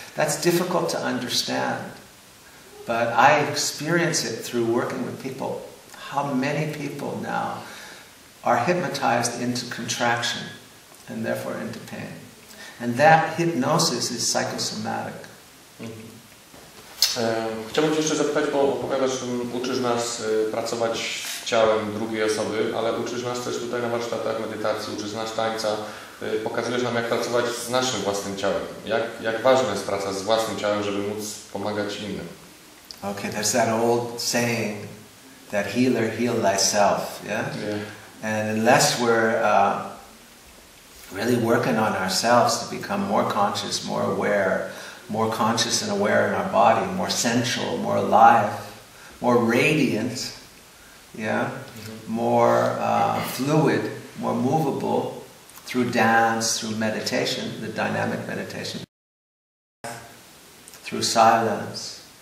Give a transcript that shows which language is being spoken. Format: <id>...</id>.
<en>That's difficult to understand. But I experience it through working with people. How many people now are hypnotized into contraction and therefore into pain. And that hypnosis is psychosomatic.</en> <pl>Chciałbym Cię jeszcze zapytać, bo opowiadasz, uczysz nas pracować ciałem drugiej osoby, ale uczysz nas też tutaj na warsztatach medytacji, uczysz nas tańca, pokazujesz nam, jak pracować z naszym własnym ciałem. Jak ważna jest praca z własnym ciałem, żeby móc pomagać innym.</pl> <en>Okay, there's that old saying that healer, heal thyself, yeah? And unless we're really working on ourselves to become more conscious, more aware, more conscious and aware in our body, more sensual, more alive, more radiant, yeah, more fluid, more movable through dance, through meditation, the dynamic meditation, through silence.</en>